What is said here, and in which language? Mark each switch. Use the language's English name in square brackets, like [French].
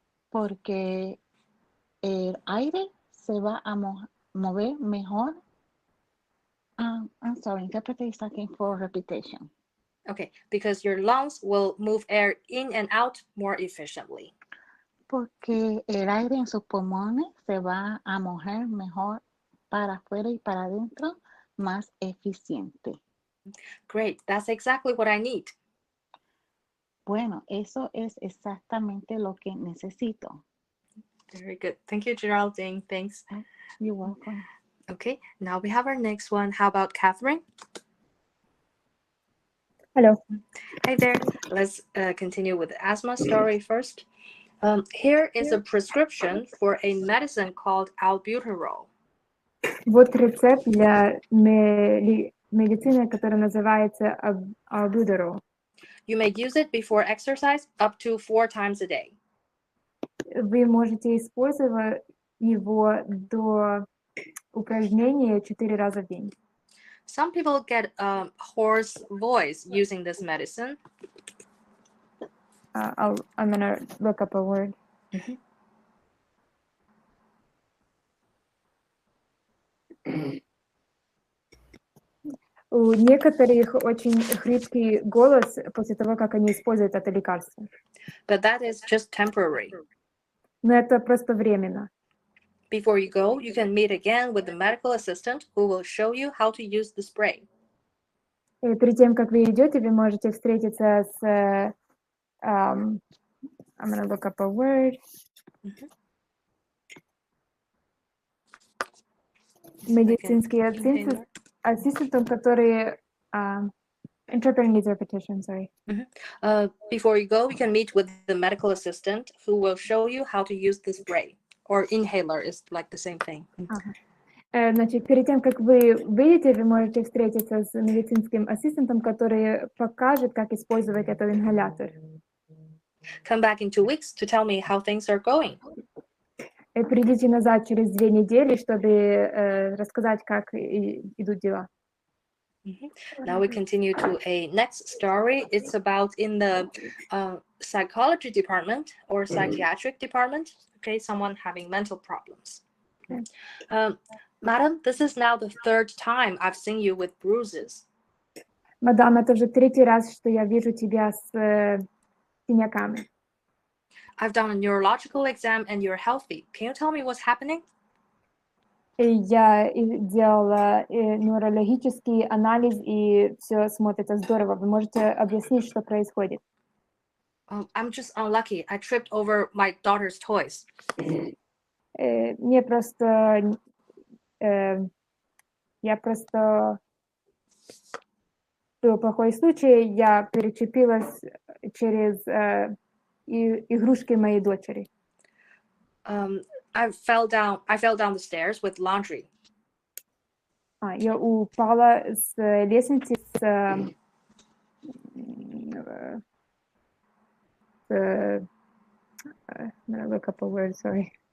[Spanish] Porque el aire se va a mover mejor. [English] I'm sorry, interpreter is asking for repetition. Okay, because your lungs will move air in and out more efficiently. [Spanish] Porque el aire en sus pulmones se va a mover mejor para afuera y para adentro, más eficiente. [English] Great, that's exactly what I need. [Spanish] Bueno, eso es exactamente lo que necesito. [English] Very good. Thank you, Geraldine. Thanks. You're welcome. Okay, now we have our next one. How about Catherine? Hello. Hi there. Let's continue with the asthma story first. Here is a prescription for a medicine called albuterol. [Russian] Вот рецепт для медицины, которая называется Albuterol. [English] You may use it before exercise up to 4 times a day. [Russian] Вы можете использовать его до упражнения 4 раза в день. [English] Some people get a hoarse voice using this medicine. I'm gonna look up a word. [Russian] У некоторых очень хрипкий голос после того, как они используют это лекарство. [English] But that is just temporary. [Russian] Но это просто временно. [English] Before you go, you can meet again with the medical assistant who will show you how to use the spray. [Russian] И перед тем, как вы идете, вы можете встретиться с [English] I'm gonna look up a word. [Russian] Медицинский ассистентом, который [English] interpreting needs repetition, sorry. Before you go, you can meet with the medical assistant who will show you how to use the spray. Or inhaler is like the same thing. [Russian] Значит, перед тем, как вы выйдете, вы можете встретиться с медицинским ассистентом, который покажет, как использовать этот ингалятор. [English] Come back in 2 weeks to tell me how things are going. [Russian] Придите назад через 2 недели, чтобы рассказать, как идут дела. [English] Now we continue to a next story. It's about in the psychology department or psychiatric department. Okay, someone having mental problems. Madam, this is now the 3rd time I've seen you with bruises. [Russian] Мадам, это уже 3-й раз, что я вижу тебя с синяками. [English] I've done a neurological exam and you're healthy. Can you tell me what's happening? [Russian] Я делала нейрологический анализ, и все смотрится здорово. Вы можете объяснить, что происходит? [English] I'm just unlucky. I tripped over my daughter's toys. [Russian] Мне просто... Я просто... Был плохой случай. Я перечепилась через игрушки моей дочери. [English] I fell down the stairs with laundry. [Russian] Я упала с лестницы [English] look up a word, sorry.